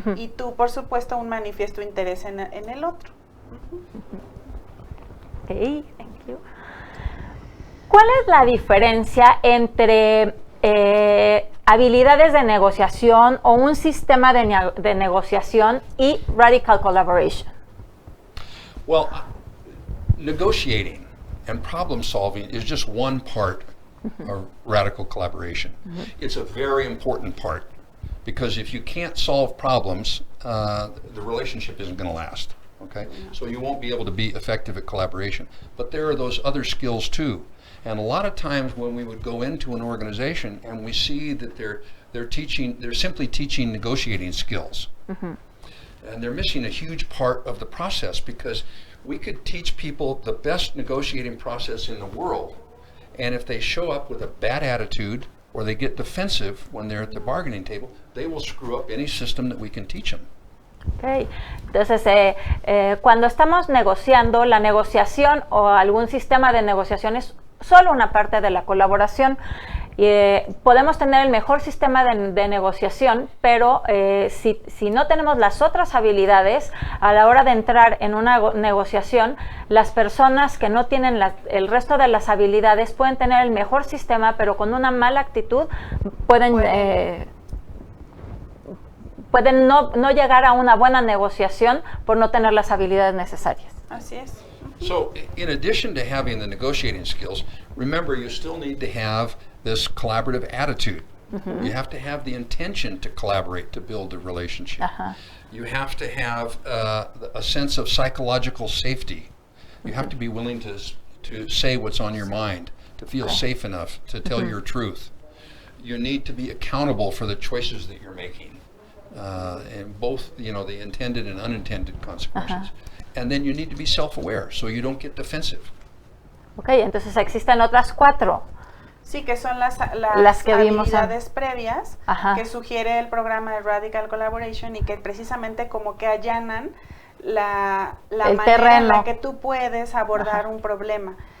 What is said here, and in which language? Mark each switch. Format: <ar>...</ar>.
<es>Y tú, por supuesto, un manifiesto interés en el otro.</es> <en>Okay, thank you.</en> <es>¿Cuál es la diferencia entre habilidades de negociación o un sistema de negociación y radical collaboration?</es> <en>Well, negotiating and problem solving is just one part of radical collaboration. It's a very important part, because if you can't solve problems, the relationship isn't going to last. Okay, so you won't be able to be effective at collaboration. But there are those other skills too. And a lot of times when we would go into an organization and we see that they're simply teaching negotiating skills, and they're missing a huge part of the process, because we could teach people the best negotiating process in the world, and if they show up with a bad attitude or they get defensive when they're at the bargaining table, they will screw up any system that we can teach them. Okay.</en> <es>Entonces, cuando estamos negociando, la negociación o algún sistema de negociación es solo una parte de la colaboración, Podemos tener el mejor sistema de negociación, pero si no tenemos las otras habilidades, a la hora de entrar en una negociación, las personas que no tienen el resto de las habilidades pueden tener el mejor sistema, pero con una mala actitud pueden no llegar a una buena negociación por no tener las habilidades necesarias. Así es.</es> <en>So, in addition to having the negotiating skills, remember you still need to have this collaborative attitude. You have to have the intention to collaborate to build a relationship. You have to have a sense of psychological safety. You have to be willing to say what's on your mind, to feel safe enough to tell your truth. You need to be accountable for the choices that you're making, and both, the intended and unintended consequences. And then you need to be self-aware so you don't get defensive.</en> <es>Okay, entonces existen otras 4. Sí, que son las que vimos habilidades previas que sugiere el programa de Radical Collaboration y que precisamente como que allanan la manera en la que tú puedes abordar un problema.</es>